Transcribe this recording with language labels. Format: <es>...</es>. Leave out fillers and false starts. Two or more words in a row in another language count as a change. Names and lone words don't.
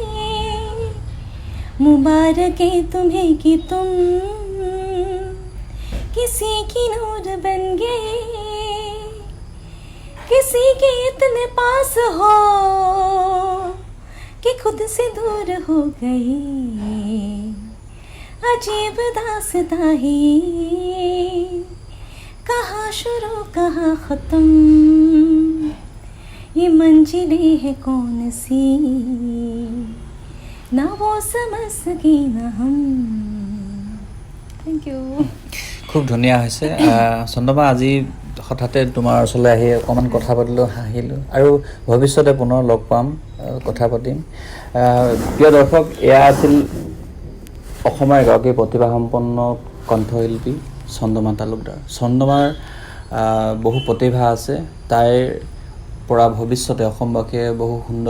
<hi>मुबारक है तुम्हें कि तुम किसी की नूर बन गए किसी के इतने पास हो कि खुद से दूर हो गए अजीब दास्तां है कहाँ शुरू कहाँ ख़त्म ये मंजिलें है कौन सी ना वो समझ सके न हम</hi> <en>thank you</en> <as>খুব ধুনীয়া হৈছে চন্দ্ৰমা আজি হঠাতে তোমাৰ ওচৰলৈ আহি অকণমান কথা পাতিলোঁ হাঁহিলোঁ আৰু ভৱিষ্যতে পুনৰ লগ পাম কথা পাতিম প্ৰিয় দৰ্শক এয়া আছিল অসমৰ এগৰাকী প্ৰতিভাসম্পন্ন কণ্ঠশিল্পী চন্দ্ৰমা তালুকদাৰ চন্দ্ৰমাৰ বহু প্ৰতিভা আছে তাইৰ পৰা ভৱিষ্যতে অসমবাসীয়ে বহু সুন্দৰ</as>